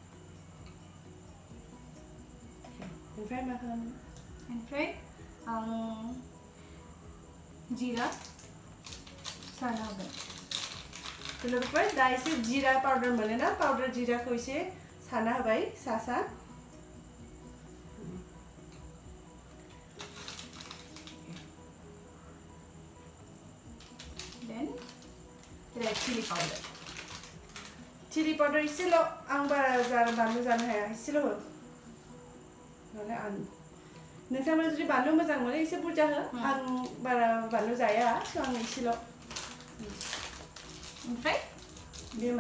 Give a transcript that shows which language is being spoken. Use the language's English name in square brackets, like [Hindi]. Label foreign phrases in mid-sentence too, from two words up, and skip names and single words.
[Bodo] ओमफ्राय मा खालामो ओमफ्राय आं जीरा सारना होगोन लोगोफोर दा एसे जीरा पाउडार मोनो ना पाउडार जीराखौ एसे सारना होबाय सा [English] then red chili powder [Bodo] एसेल' आं बारा बानलु जानो हाया एसेल' हो नालाय आं नोंथांमोना जुदि बानलु मोजां मोनो एसे बुरजा हो आं बारा बानलु जाया सो आं एसेल' ओमफ्राय बे मा